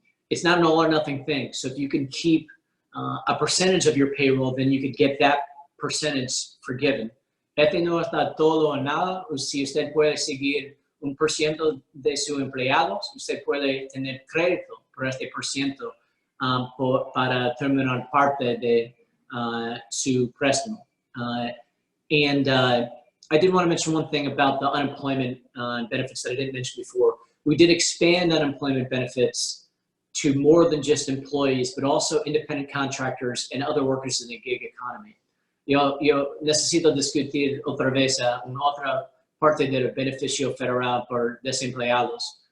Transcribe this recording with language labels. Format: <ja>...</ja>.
<en>It's not an all or nothing thing. So if you can keep a percentage of your payroll, then you could get that percentage forgiven.</en> <es>No está todo o nada. Si usted puede seguir 1% de sus empleados, usted puede tener crédito por este % para terminar parte de su préstamo.</es> <en>I did want to mention one thing about the unemployment benefits that I didn't mention before. We did expand unemployment benefits to more than just employees, but also independent contractors and other workers in the gig economy.</en> <es>Yo necesito discutir otra vez una otra parte del beneficio federal por desempleados.</es>